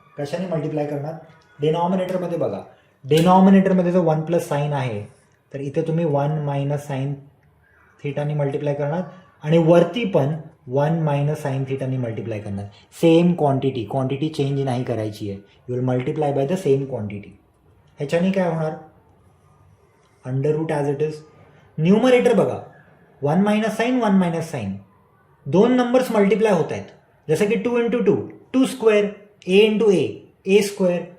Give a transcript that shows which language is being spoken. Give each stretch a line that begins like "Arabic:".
Marathi: कशाने मल्टिप्लाय करणार, डिनॉमिनेटरमध्ये बघा, डिनॉमिनेटरमध्ये जो 1 प्लस साईन आहे तर इथे तुम्ही 1 मायनस साईन थिटाने मल्टिप्लाय करणार आणि वरती पण 1 मायनस साईन थिटाने मल्टिप्लाय करणार. सेम क्वांटिटी चेंज नाही करायची आहे.
English: You will multiply by the same quantity.
Marathi: ह्याच्याने काय होणार, under route as it is. Numerator बघा, 1 minus sine 1 minus sine, 2 numbers multiply होत आहेत. जसं की 2 इंटू 2 2 स्क्वेअर, ए इंटू ए स्क्वेअर.